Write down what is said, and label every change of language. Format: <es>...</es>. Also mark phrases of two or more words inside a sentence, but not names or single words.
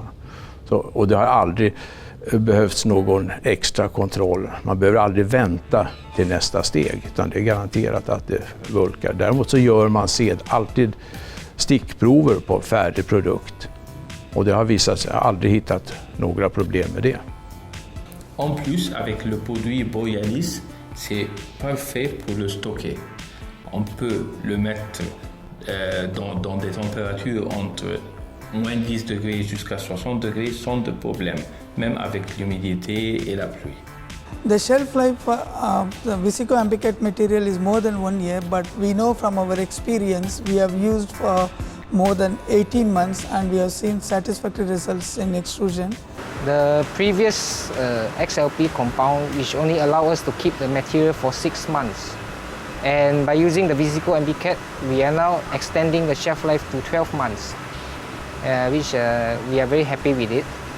<sv>Och det har aldrig behövts någon extra kontroll. Man behöver aldrig vänta till nästa steg, utan det är garanterat att det vulkar. Däremot så gör man alltid stickprover på färdig produkt, och det har visat sig aldrig hittat några problem med det.</sv> <fr>En plus, avec le produit Borealis, c'est parfait pour le stocker. On peut le mettre dans des températures entre moins 10 degrés jusqu'à 60 degrés sans de problème, même avec l'humidité et la pluie.</fr> <en>The shelf life of the Visico Ambicat material is more than 1 year, but we know from our experience we have used for more than 18 months and we have seen satisfactory results in extrusion. The previous XLP compound, which only allow us to keep the material for 6 months, And by using the Visico Ambicat, we are now extending the shelf life to 12 months, which we are very happy with it.</en>